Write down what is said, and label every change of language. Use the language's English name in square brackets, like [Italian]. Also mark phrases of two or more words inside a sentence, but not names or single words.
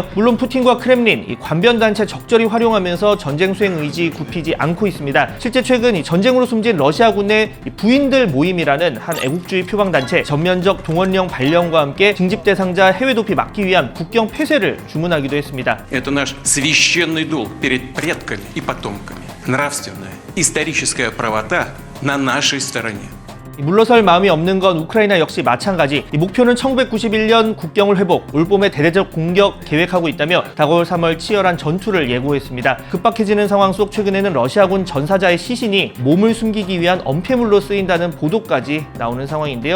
[Korean] 물론 푸틴과 크렘린, 관변단체 적절히 활용하면서 전쟁 수행 의지 굽히지 않고 있습니다. 실제 최근 전쟁으로 숨진 러시아군 내 부인들 모임이라는 한 애국주의 표방단체, 전면적 동원령 발령과 함께 징집 대상자 해외 도피 막기 위한 국경 폐쇄를 주문하기도 했습니다. [Russian] Это наш священный долг перед предками и потомками. Нравственная, историческая правота на нашей стороне. [Korean] 물러설 마음이 없는 건 우크라이나 역시 마찬가지. 목표는 1991년 국경을 회복, 올봄에 대대적 공격 계획하고 있다며 다가올 3월 치열한 전투를 예고했습니다. 급박해지는 상황 속 최근에는 러시아군 전사자의 시신이 몸을 숨기기 위한 엄폐물로 쓰인다는 보도까지 나오는 상황인데요.